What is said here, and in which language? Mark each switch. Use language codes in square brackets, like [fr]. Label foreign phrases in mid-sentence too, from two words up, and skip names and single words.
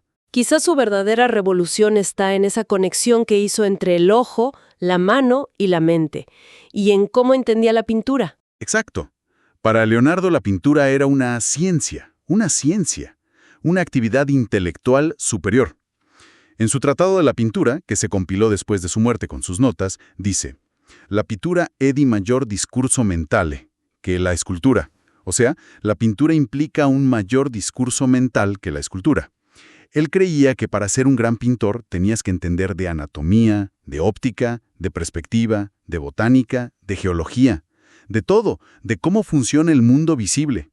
[es] Quizás su verdadera revolución está en esa conexión que hizo entre el ojo, la mano y la mente, y en cómo entendía la pintura. Exacto. Para Leonardo la pintura era una ciencia, una actividad intelectual superior. En su Tratado de la Pintura, que se compiló después de su muerte con sus notas, dice: [it] la pittura è di maggior discurso mentale [es] que la escultura. O sea, la pintura implica un mayor discurso mental que la escultura. Él creía que para ser un gran pintor tenías que entender de anatomía, de óptica, de perspectiva, de botánica, de geología, de todo, de cómo funciona el mundo visible.